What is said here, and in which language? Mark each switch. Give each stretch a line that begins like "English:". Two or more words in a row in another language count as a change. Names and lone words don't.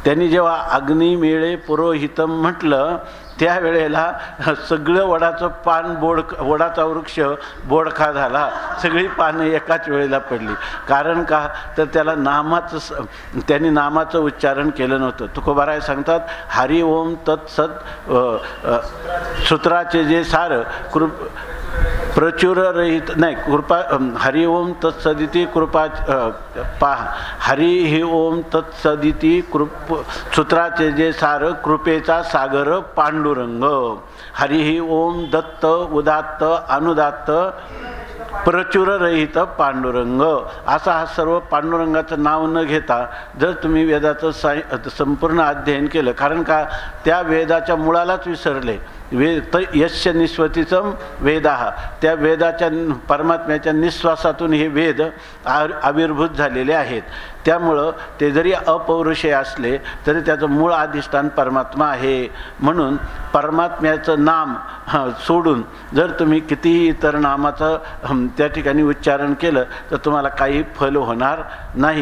Marathi: त्यांनी जेव्हा
Sanskrit: अग्नी मेळे पुरोहितम
Marathi: म्हटलं त्यावेळेला सगळं वडाचं पान वडाचा वृक्ष बोडखा झाला, सगळी पानं एकाच वेळेला पडली. कारण का तर त्याला त्यांनी नामाचं उच्चारण केलं नव्हतं. तुकोबाराय सांगतात हरी ओम तत्सत सूत्राचे जे सार प्रचुर रहित नाही कृपा हरि ओम तत्सदिती कृपा हरि ही ओम तत्सदिती सूत्राचे जे सार कृपेचा सागर पांडुरंग. हरि ही ओम दत्त उदात्त अनुदात्त प्रचुर रहित पांडुरंग. असा हा सर्व पांडुरंगाचं नाव न घेता जर तुम्ही वेदाचं संपूर्ण अध्ययन केलं, कारण का त्या वेदाच्या मुळालाच विसरले.
Sanskrit: वेद यस्य निस्वतीचं वेदाः,
Marathi: त्या वेदाच्या परमात्म्याच्या निश्वासातून हे वेद आविर्भूत झालेले आहेत. त्यामुळं ते जरी अपौरुषेय असले तरी त्याचं मूळ अधिष्ठान परमात्मा आहे. म्हणून परमात्म्याचं नाम सोडून जर तुम्ही कितीही इतर नामाचं त्या ठिकाणी उच्चारण केलं तर तुम्हाला काही फल होणार नाही.